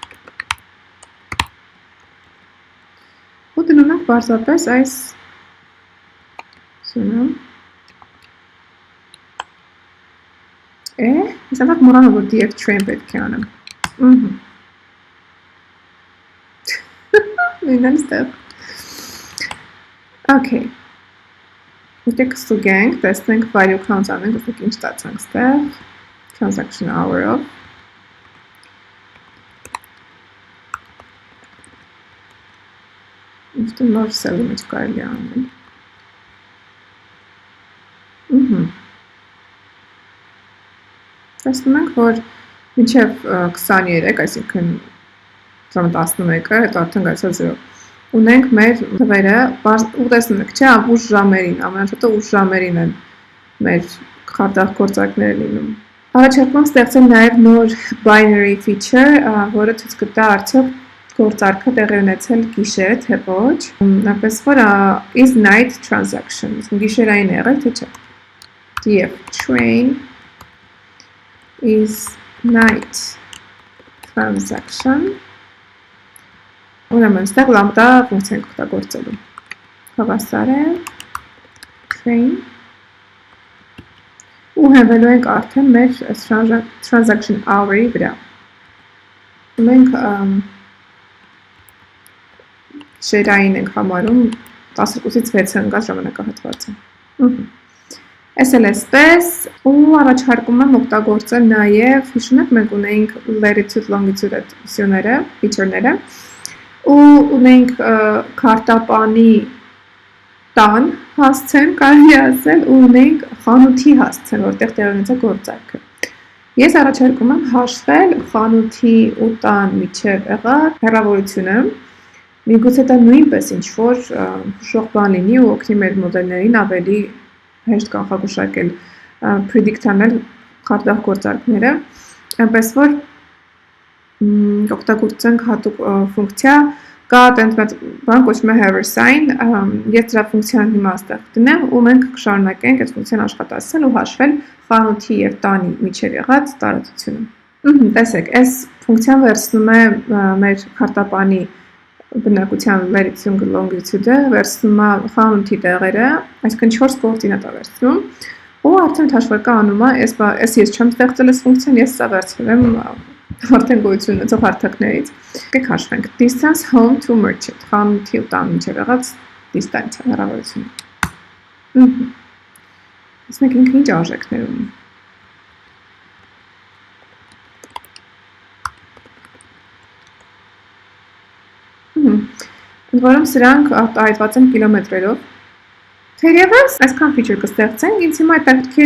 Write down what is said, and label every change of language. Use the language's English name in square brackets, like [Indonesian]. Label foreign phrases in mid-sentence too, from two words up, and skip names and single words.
[Armenian] ու դնում ենք պարզապես այս սյունը ես ամակ մոռանում որ [English] df train [Armenian] պետք է անեմ նույնն ստեղ okay եկեք ստուգենք, տեսնենք [English] value count [Armenian] անենք, տեսնենք ինչ ստացանք ստեղ [English] transaction hour- [Armenian] ով Ինչտու նոր սելի մեջ կարելի անել Տեսնում ենք, որ մինչև 23, այսինքն 11-ը, հետո արդեն գացել 0 ունենք մեր թվերը, ու տեսնում եք, չէ, ուշ ժամերին, ամենաշատը ուշ ժամերին են մեր խարդախ գործարքները լինում։ Առաջարկում ստեղծել նաև նոր [English] binary feature, [Armenian] որը ցույց կտա արդյոք գործարքը տեղի ունեցել գիշեր, թե ոչ, այնպես որ [English] is night transaction, [Armenian] գիշերային եղել, թե չէ։ [English] df train is night transaction [Armenian] Ուրեմն, ստեղ լամբդա ֆունկցիա ենք օգտագործելու։ Հավասար է train ու հենվելու ենք արդեն մեր [English] transaction hour- [Armenian] ի վրա։ Մենք շերային ենք համարում 12-ից 6 ընկած ժամանակահատվածը։ Այս էլ էսպես ու առաջարկում եմ օգտագործել նաև, հիշում եք մենք ունեինք [English] latitude longitude [Armenian] սյուները, feature-ները ու ունենք քարտապանի տան հասցեն, կարելի ասել, ու ունենք խանութի հասցեն, որտեղ տեղի ունեցա գործարքը։ Ես առաջարկում եմ հաշվել խանութի ու տան միջև եղած հեռավորությունը։ Միգուցե դա նույնպես ինչ-որ հուշող բան լինի ու օգնի մեր մոդելներին ավելի հեշտ կանխագուշակել, predict անել խարդախ գործարքները, այնպես որ օգտագործենք հատուկ ֆունկցիա, կա այդպես բան կոչվում է [English] hover sign, [Armenian] ես դրա ֆունկցիան հիմա այստեղ դնեմ ու մենք կշարունակենք այդ ֆունկցիան աշխատացնել ու հաշվել խանութի եւ տանի միջև եղած տարածությունը։ Տեսեք, այս ֆունկցիան վերցնում է մեր քարտապանի բնակության [English] latitude longitude- [Armenian] ը, վերցնում է խանութի տեղերը, այսինքն 4 կոորդինատ է վերցնում, ու արդեն հաշվարկը անում է, ես չեմ ստեղծել այս ֆունկցիան, ես սա վերցրել եմ արդեն գոյություն ունեցող հարթակներից։ Եկեք հաշվենք [English] distance home to merchant, [Armenian] խանութի ու տան միջև եղած դիստանցիա, հեռավորությունը։ Տեսնենք ինքը ինչ արժեքներ ունի։ Ընդ որում սրանք արտահայտված են կիլոմետրերով։ Թերևս այսքան feature կստեղծենք, ինձ հիմա հետաքրքիր